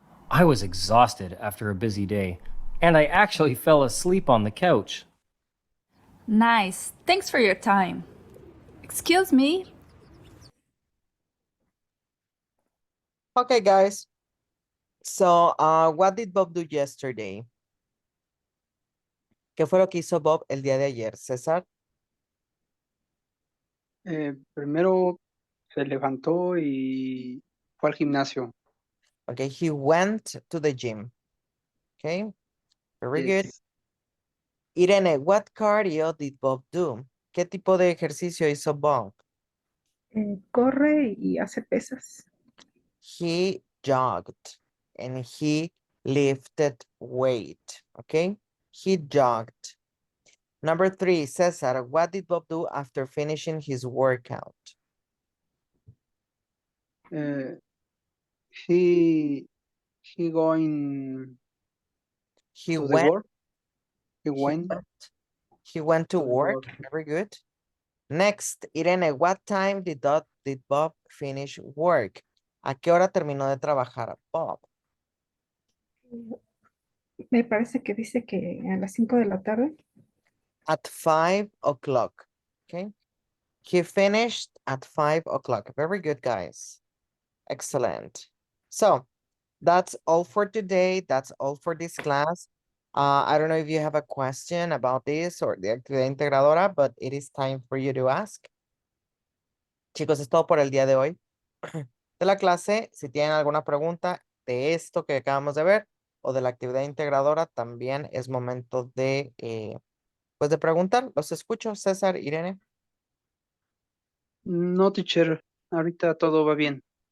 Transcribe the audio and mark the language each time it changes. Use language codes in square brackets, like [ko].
[en] I was exhausted after a busy day, and I actually fell asleep on the couch. Nice. Thanks for your time. Excuse me. Okay, guys. So, what did Bob do yesterday? [es] ¿Qué fue lo que hizo Bob el día de ayer, César? Primero se levantó y fue al gimnasio. [en] Okay, he went to the gym. Okay, very good. Yes. Irene, what cardio did Bob do? [es] ¿Qué tipo de ejercicio hizo Bob? Corre y hace pesas. [en] He jogged and he lifted weight. Okay, he jogged. Number 3, Cesar, what did Bob do after finishing his workout? He going He to the went, work. he went to to the work. work. Very good. Next, Irene, what time did Bob finish work? [es] ¿A qué hora terminó de trabajar Bob? Me parece que dice que a las 5 de la tarde. [en] At 5 o'clock. Okay. He finished at 5 o'clock. Very good, guys. Excellent. So that's all for today. That's all for this class. I don't know if you have a question about this or the actividad integradora, but it is time for you to ask. [es] Chicos, es todo por el día de hoy. De la clase, si tienen alguna pregunta de esto que acabamos de ver o de la actividad integradora, también es momento de, pues de preguntar. Los escucho, César, Irene. No, teacher, ahorita todo va bien.